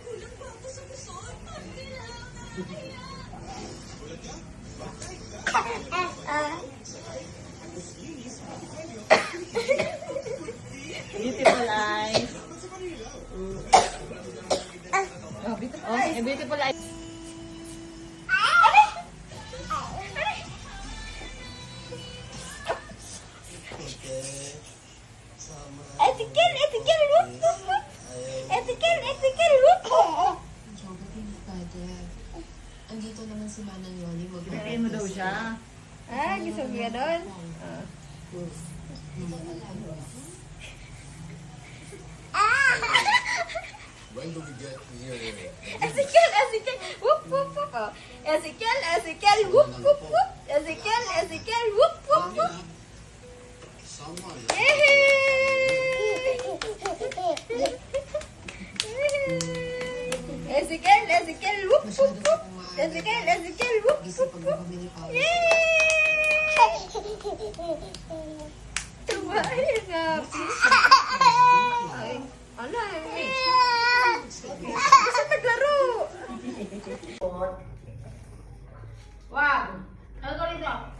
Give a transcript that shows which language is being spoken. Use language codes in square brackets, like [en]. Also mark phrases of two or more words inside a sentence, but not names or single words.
[en] Beautiful eyes. Oh, beautiful eyes. Ezekiel, Ezekiel, whoop, whoop, whoop. Ezekiel, Ezekiel, whoop, whoop. [tl] Andito naman si Manang Yoli. Pinain mo daw siya. Gusto mo gano'n? [en] When do we get here? Ezekiel, Ezekiel, whoop, whoop, whoop. Oh. Ezekiel, Ezekiel, whoop, whoop, whoop. Ezekiel, Ezekiel, whoop, whoop, whoop. Someone. Ezekiel, Ezekiel, whoop, whoop, whoop. Ezekiel, Ezekiel, whoop, whoop, whoop. Yay! [tl] Tumain na. Ay, ano eh. Saan naglaro? Wag! Ano ko rito?